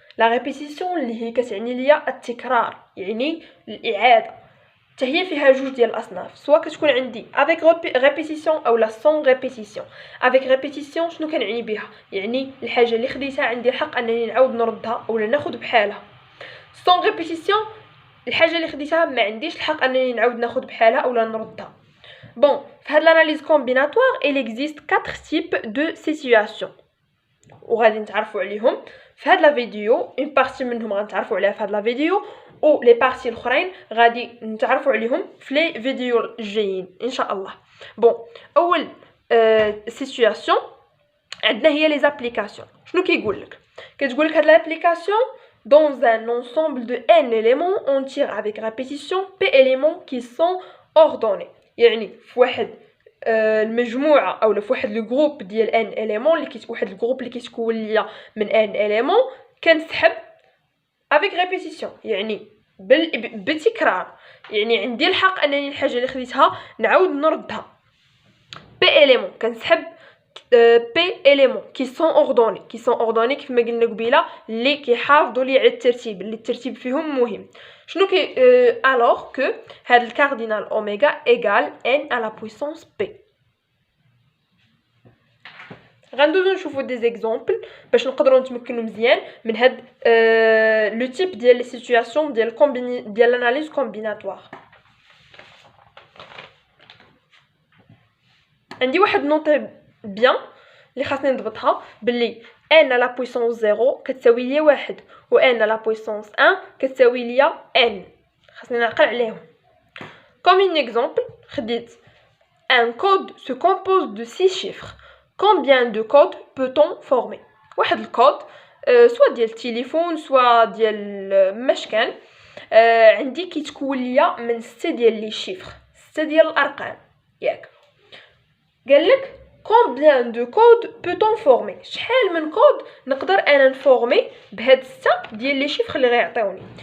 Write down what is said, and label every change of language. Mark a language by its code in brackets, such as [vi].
[ar] لا ريبيتيسيون اللي هي كتعني ليا التكرار، يعني الاعاده، حتى هي فيها جوج ديال الاصناف، سواء كتكون عندي افيك ريبيتيسيون او لا سون ريبيتيسيون. افيك ريبيتيسيون شنو كنعني بها؟ يعني الحاجه اللي خديتها عندي الحق انني نعاود نردها اولا ناخذ بحالها. سون ريبيتيسيون الحاجه اللي خديتها ما عنديش الحق انني نعاود ناخذ بحالها اولا نردها. [fr] Bon, dans l'analyse combinatoire, il existe 4 types de situations. [ar] وغادي نتعرفوا عليهم في هاد لا فيديو، [fr] une partie [ar] منهم غنتعرفوا عليها في هاد لا فيديو و لي بارتي الاخرين غادي نتعرفوا عليهم في لي فيديو الجايين ان شاء الله. بون اول سيتوياسيون عندنا هي لي زابليكاسيون. شنو كيقول لك؟ كتقول لك هاد لابليكاسيون [fr] dans un ensemble de n éléments on tire avec répétition p éléments qui sont ordonnés. [ar] يعني في واحد المجموعه او في واحد لو جروب ديال ان اليمون اللي واحد الجروب اللي كيتكون ليا من ان اليمون كنسحب افيك ريبيتيسيون يعني بالتكرار، يعني عندي الحق انني الحاجه اللي خديتها نعاود نردها. بي اليمون كنسحب بي اليمون كي سون اوردوني كيف ما قلنا قبيله اللي كيحافظوا لي على الترتيب، اللي الترتيب فيهم مهم. شنو كي [fr] alors que [ar] هاد الكاردينال اوميغا ايغال [fr] n à la puissance p. [ar] غندوزو نشوفو دي زيكزامبل باش نقدروا نتمكنوا مزيان من هاد لو تيب ديال لي سيتوياسيون ديال الاناليز كومبيناتوار. عندي واحد نوطي بيان اللي خاصني نضبطها باللي [fr] n à la puissance 0 [ar] كتساوي ليا 1 و [fr] n à la puissance 1 [ar] كتساوي ليا n. خاصني نعقل عليهم. [fr] Comme un exemple, [ar] خديت [fr] un code se compose de 6 chiffres. Combien de codes peut-on former? [ar] واحد الكود سواء ديال التليفون سواء ديال مشكان عندي كيتكون ليا من 6 ديال لي شيفر، 6 ديال الارقام. ياك قال لك [fr] combien de code peut-on former [ar] شحال من كود نقدر انا نفورمي بهاد 6 ديال لي شيفر اللي غيعطيوني.